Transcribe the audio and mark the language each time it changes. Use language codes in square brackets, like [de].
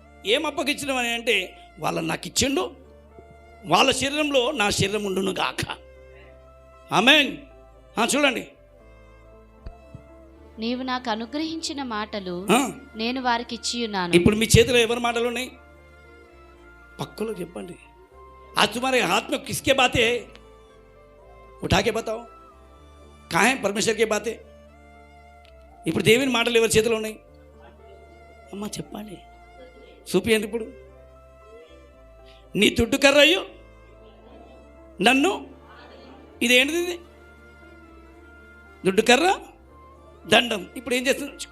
[te] ఏం అప్పగించిన అని అంటే, వాళ్ళని నాకు ఇచ్చిండు, వాళ్ళ శరీరంలో నా శరీరం ఉండును గాక. ఆమేన్. చూడండి, నీవు నాకు అనుగ్రహించిన మాటలు నేను వారికి ఇచ్చి ఉన్నాను. ఇప్పుడు మీ చేతిలో ఎవరి మాటలు ఉన్నాయి? पक्कों చెప్పండి. [hi] आज तुम्हारे हाथ में किसके बातें है? उठा के बताओ. कहाँ है परमेश्वर के बातें? [te] ఇప్పుడు దేవుని మాటలు ఎవరి చేతిలో ఉన్నాయి? అమ్మ చెప్పండి, చూపియండి. ఇప్పుడు నీ దుడ్డు కర్రయ్యో నన్ను, ఇదేంటిది? ఇది దుడ్డు కర్ర, దండం. ఇప్పుడు ఏం చేస్తుంది?